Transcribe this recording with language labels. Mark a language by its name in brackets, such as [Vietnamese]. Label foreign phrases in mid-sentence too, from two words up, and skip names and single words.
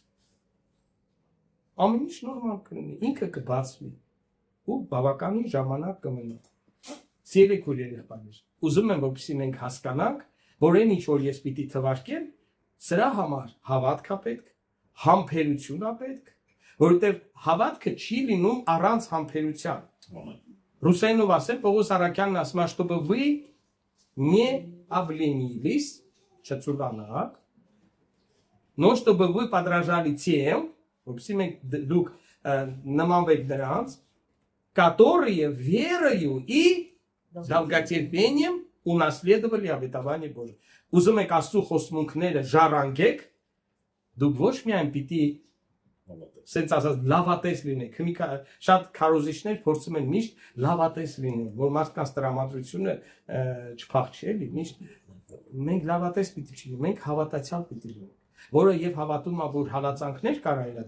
[Armenian] ամեն ինչ նորմալ կլինի ինքը կբացվի ու բավականին ժամանակ կմնա սիրելի քույրեր ուզում եմ որպեսզի մենք հասկանանք որ այն ինչ որ ես պիտի թվարկեմ սրա համար հավատք է պետք համբերություն է պետք որովհետև հավատքը չի լինում առանց համբերության ռուսերենով ասել Պողոս Արաքյանն ասում է [Russian] чтобы вы не обленились [Armenian] չծուլանաք [Russian] но чтобы вы подражали тем, [Armenian] դուք նմանվեք նրանց, [Russian] которые верою и долготерпением унаследовали обетование Божие. [Armenian] Ուզում եք Աստծո խոստմունքները ժառանգեք, դուք ոչ միայն պիտի սենց ասած լավատես լինեք, շատ քարոզիչներ փորձում են միշտ լավատես լինել, որ մարդկանց տրամադրությունը չփախչի, էլի, միշտ մենք լավատես պիտի չլինենք, մենք հավատացյալ պիտի լինենք որը եւ հավատում է որ հալածանքներ կարա իր